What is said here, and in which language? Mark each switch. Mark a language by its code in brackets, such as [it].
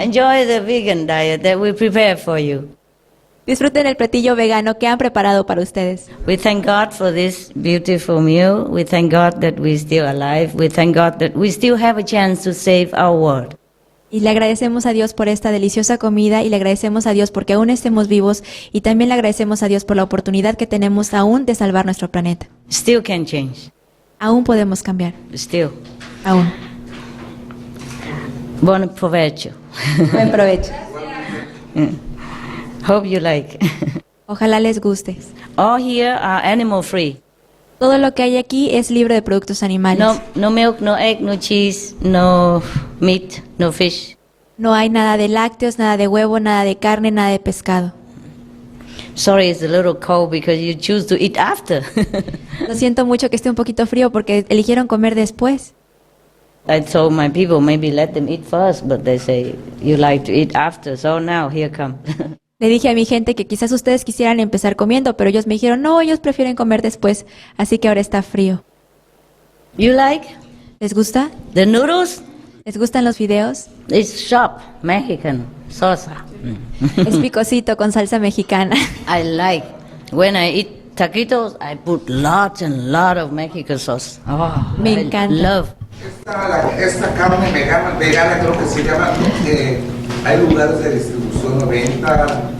[en] Enjoy the vegan diet that we prepare for you. [es] Disfruten el platillo vegano que han preparado para ustedes. [en] We thank God for this beautiful meal. We thank God that we're still alive. We thank God that we still have a chance to save our world. [es] Y le agradecemos a Dios por esta deliciosa comida y le agradecemos a Dios porque aún estemos vivos y también le agradecemos a Dios por la oportunidad que tenemos aún de salvar nuestro planeta. [en] Still can change. [es] Aún podemos cambiar. [en] Still. [es] Aún. Buen provecho. Buen provecho. [en] Hope you like. [es] Ojalá les guste. [en] All here are animal free. [es] Todo lo que hay aquí es libre de productos animales. [en] No milk, no egg, no cheese, no meat, no fish. [es] No hay nada de lácteos, nada de huevo, nada de carne, nada de pescado. [en] Sorry, it's a little cold because you choose to eat after. [es] Lo siento mucho que esté un poquito frío porque eligieron comer después. [en] I told my people maybe let them eat first, but they say you like to eat after, so now here come. [es] Le dije a mi gente que quizás ustedes quisieran empezar comiendo, pero ellos me dijeron, no, ellos prefieren comer después, así que ahora está frío. [en] You like? [es] ¿Les gusta? [en] The noodles? [es] ¿Les gustan los videos? [en] It's sharp, Mexican, salsa. [es] Es picosito con salsa mexicana. [en] I like. When I eat taquitos, I put lots and lots of Mexican sauce. Oh, [es] me encanta. [en] I love. [es] Esta carne vegana creo que se llama, hay lugares de distribución 90,